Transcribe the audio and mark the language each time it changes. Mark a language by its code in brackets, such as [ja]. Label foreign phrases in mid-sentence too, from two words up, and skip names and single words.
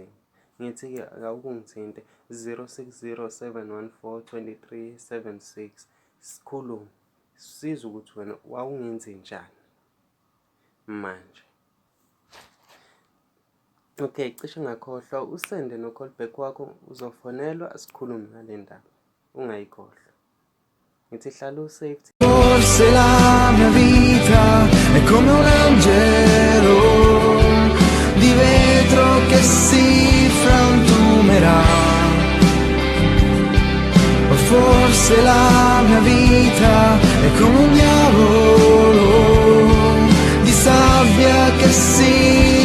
[zu] Ngithi-ke akawukungithinte 0607142376 sikhulume siza ukuthi wena wawungenzi njani manje. Okay, cishe ngakhohlwa usende no-callback wakho uzofonelwa sikhulume ngale ndaba, ungayikhohlwa. Ngithi hlala u-safety. [it] Forse la mia vita è come un angelo di vetro che si frantumerà. O forse la mia vita è come un diavolo di sabbia che si